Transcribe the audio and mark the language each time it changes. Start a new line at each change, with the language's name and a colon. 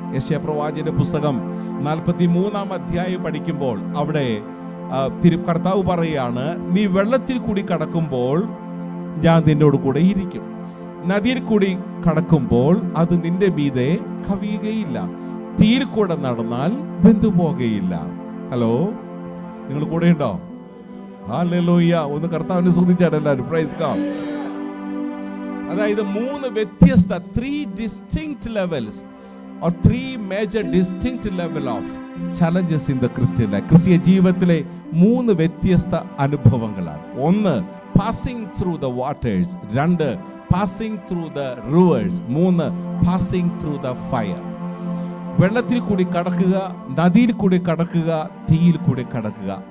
Malayalam: യെശയ്യാപ്രവാചകന്റെ പുസ്തകം 43-ാം അധ്യായം പഠിക്കുമ്പോൾ അവിടെ കർത്താവ് പറയാണ്, നീ വെള്ളത്തിൽ കൂടി കടക്കുമ്പോൾ ഞാൻ നിന്നോട് കൂടെ ഇരിക്കും, നദിയിൽ കൂടി കടക്കുമ്പോൾ അത് നിന്റെ മീതെ കവിയുകയില്ല, തീയിൽ കൂടെ നടന്നാൽ വെന്തുപോകുകയില്ല. ഹലോ, നിങ്ങൾ കൂടെ ഉണ്ടോ? ഹല്ലേലൂയ. ഒന്ന് കർത്താവിനെ സ്തുതിച്ചാണ് എല്ലാവരും.
English: Praise God.
Malayalam: അതായത് മൂന്ന് വ്യത്യസ്ത,
English: 3 distinct levels or 3 major distinct level of challenges in the Christian life.
Malayalam: ക്രിസ്തീയ ജീവിതത്തിലെ 3 വ്യത്യസ്ത അനുഭവങ്ങളാണ്.
English: ഒന്ന്, passing through the waters. 2, passing through the rivers.
Malayalam: 3,
English: Passing through the fire.
Malayalam: വെള്ളത്തിൽ കൂടി കടക്കുക, നദിയിൽ കൂടി കടക്കുക, തീയിൽ കൂടി കടക്കുക.